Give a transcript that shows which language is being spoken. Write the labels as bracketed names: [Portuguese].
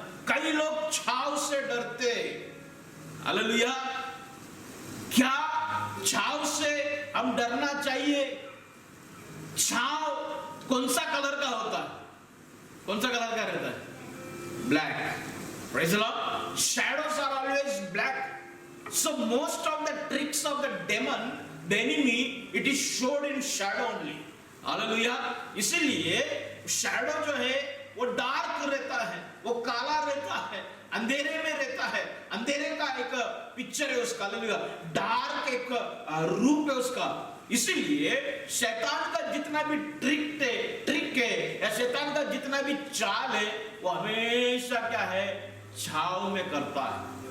[Hindi] कई लोग छाव से डरते। हालेलुया। क्या छाव से हम डरना चाहिए? छाव कौन सा कलर का होता है? कौन सा कलर का रहता है? Black. [English] Praise the lord. [Hindi] Shadow सा [English] always black. So most of the tricks of the demon, the enemy, it is showed in shadow only. [Hindi] Hallelujah. इसीलिए शैडो जो है वो डार्क रहता है, वो काला रहता है, अंधेरे में रहता है। अंधेरे का एक पिक्चर है उसका, हालेलुया। डार्क एक रूप है उसका। इसीलिए शैतान का जितना भी ट्रिक है या शैतान का जितना भी चाल है, वो हमेशा क्या है, छाव में करता है।